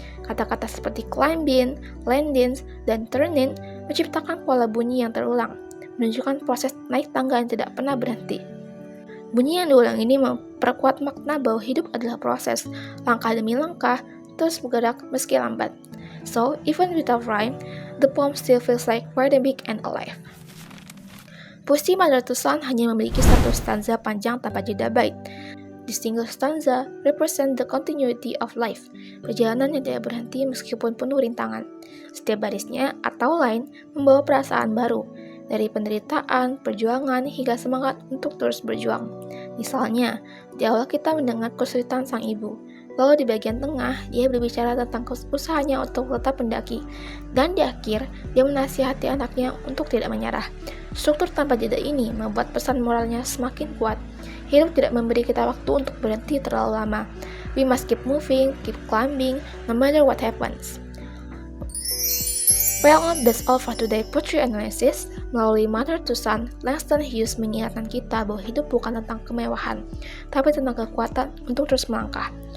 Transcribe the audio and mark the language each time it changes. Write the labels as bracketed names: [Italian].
[Indonesian] Kata-kata seperti climbing, landing, dan turning menciptakan pola bunyi yang terulang, menunjukkan proses naik tangga yang tidak pernah berhenti. Bunyi yang diulang ini memperkuat makna bahwa hidup adalah proses, langkah demi langkah, terus bergerak meski lambat. [English] So, even without rhyme, the poem still feels like very big and alive. [Indonesian] Puisi Mother to Son hanya memiliki satu stanza panjang tanpa jeda bait. [English] The single stanza represent the continuity of life, [Indonesian] perjalanan yang tidak berhenti meskipun penuh rintangan. Setiap barisnya atau line membawa perasaan baru, dari penderitaan, perjuangan, hingga semangat untuk terus berjuang. Misalnya, di awal kita mendengar kesulitan sang ibu, lalu di bagian tengah, dia berbicara tentang usahanya untuk tetap mendaki, dan di akhir, dia menasihati anaknya untuk tidak menyerah. Struktur tanpa jeda ini membuat pesan moralnya semakin kuat. Hidup tidak memberi kita waktu untuk berhenti terlalu lama. [English] We must keep moving, keep climbing, no matter what happens. Well, that's all for today Poetry Analysis. [Indonesian] Melalui Mother to Son, Langston Hughes mengingatkan kita bahwa hidup bukan tentang kemewahan, tapi tentang kekuatan untuk terus melangkah.